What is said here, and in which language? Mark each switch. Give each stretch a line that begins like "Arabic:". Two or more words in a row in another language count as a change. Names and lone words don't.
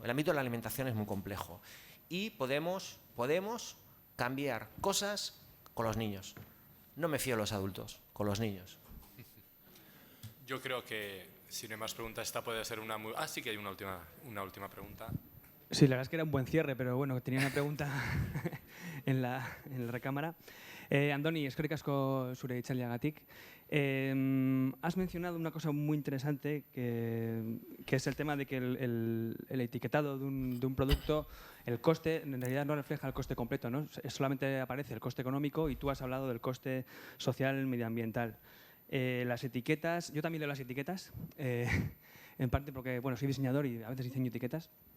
Spanish: El ámbito de la alimentación es muy complejo. Y podemos cambiar cosas con los niños. No me fío de los adultos, con los niños. Yo creo que, si no hay más preguntas, esta puede ser una muy... sí que hay una última pregunta. Sí, la verdad es que era un buen cierre, pero bueno, tenía una pregunta. en la recámara.
Basque: Andoni, eskerrik asko zure hitzaldiagatik.
Spanish: Has mencionado una cosa muy interesante que es el tema de que el etiquetado de un producto, el coste, en realidad no refleja el coste completo, ¿no? Solamente aparece el coste económico y tú has hablado del coste social medioambiental. Las etiquetas, yo también leo las etiquetas, en parte porque bueno, soy diseñador y a veces diseño etiquetas.